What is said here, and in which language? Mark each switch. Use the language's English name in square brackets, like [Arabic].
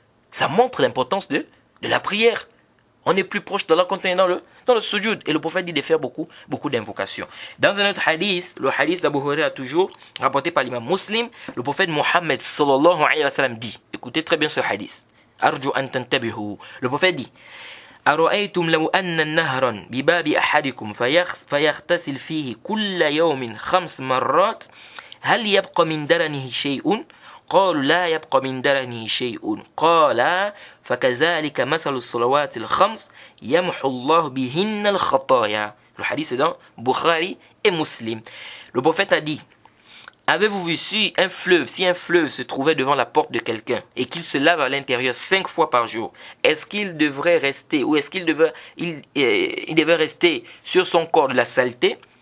[French] Ça montre l'importance de la prière. On est plus proche d'Allah quand on est dans le sujoud. Et le prophète dit de faire beaucoup d'invocations. Dans un autre hadith, le hadith d'Abu Huraira toujours, rapporté par l'imam Muslim, le prophète Mohammed sallallahu alayhi wa sallam dit, écoutez très bien ce hadith, Arju an tantabihu. Le prophète dit, [Arabic] أرأيتم لو أن نهرا بباب أحدكم فيغتسل فيه كل يوم 5 مرات هل يبقى من درنه شيء؟ قالوا لا يبقى من درنه شيء. قال فكذلك مثل الصلوات الخمس يمحو الله بهن الخطايا. [French] Le hadith est dans Bukhari et Muslim. Le prophète a dit, avez-vous vu si un fleuve se trouvait devant la porte de quelqu'un et qu'il se lave à l'intérieur 5 fois par jour, est-ce qu'il devrait rester ou est-ce qu'il devait rester sur son corps de la saleté?